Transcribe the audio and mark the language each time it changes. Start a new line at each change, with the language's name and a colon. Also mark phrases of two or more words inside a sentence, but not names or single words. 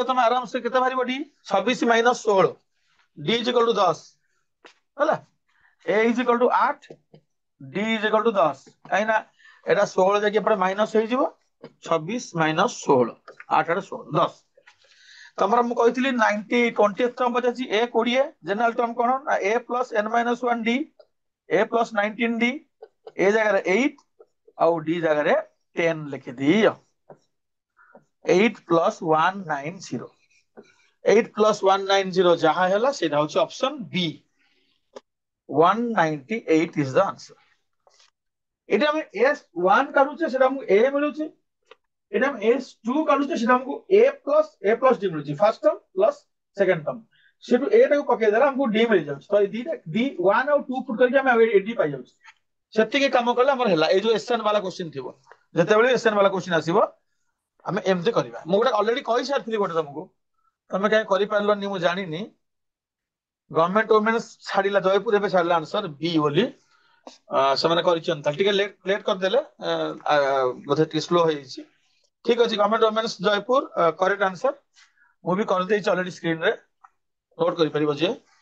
Odia: ତମେ ଆରାମସେ କେତେ ବାହାରିବ ଡି 26 ମାଇନସ 16
English: d is equal to
Odia: 10 ହେଲା
English: a is equal to
Odia: 8
English: d is equal to
Odia: 10 କାହିଁକି ନା ଏଟା 16 ଯାଇକି ଏପଟେ ମାଇନସ ହେଇଯିବ 26 ମାଇନସ 16 8 ଆଡେ 16 10 ତମର ମୁଁ କହିଥିଲି 90 20th ଟର୍ମ ପଚାରିଛି ଏ 20
English: general term
Odia: କଣ ନା
English: a plus n minus 1 d a plus 19 d
Odia: ଏ ଜାଗାରେ 8 ଆଉ ଡି ଜାଗାରେ 10 ଲେଖିଦିଅ
English: 8 plus 190 8 plus 190
Odia: ଯାହା ହେଲା ସେଇଟା ହଉଛି
English: option B 198 is the answer
Odia: ଏଠି ଆମେ S1 କାଢୁଛେ ସେଟା ଆମକୁ A ମିଳୁଛି ଏଠି ଆମେ S2 କାଢୁଛେ ସେଟା ଆମକୁ
English: A plus D
Odia: ମିଳୁଛି
English: first term plus second term
Odia: ସେଠୁ A ଟାକୁ ପକେଇଦେଲେ ଆମକୁ D ମିଳିଯାଉଛି ତ ଦିଟା D1 ଆଉ 2 ପୁଟ୍ କରିକି ଆମେ A D ପାଇଯାଉଛି ସେତିକି କାମ କଲେ ଆମର ହେଲା ଏଇ ଯୋଉ SN ବାଲା କ୍ୱେଶ୍ଚିନ୍ ଥିବ ଯେତେବେଳେ SN ବାଲା କ୍ୱେଶ୍ଚିନ୍ ଆସିବ ଆମେ ଏମିତି କରିବା ମୁଁ ଗୋଟେ ଅଲରେଡି କହିସାରିଥିଲି ଗୋଟେ ତମକୁ ତମେ କାହିଁ କରିପାରିଲନି ମୁଁ ଜାଣିନି ଗଭର୍ଣ୍ଣମେଣ୍ଟ ଓମେନ୍ସ ଛାଡିଲା ଜୟପୁର ଏବେ ଛାଡିଲା
English: answer B
Odia: ବୋଲି ସେମାନେ କରିଛନ୍ତି ଟିକେ ଲେଟ୍ କରିଦେଲେ ବୋଧେ ଟିକେ ସ୍ଲୋ ହେଇଯାଇଛି ଠିକ ଅଛି ଗଭର୍ଣ୍ଣମେଣ୍ଟ ଓମେନ୍ସ ଜୟପୁର
English: correct answer
Odia: ମୁଁ ବି କରିଦେଇଛି ଅଲରେଡି ସ୍କ୍ରିନରେ ନୋଟ୍ କରିପାରିବ ଯିଏ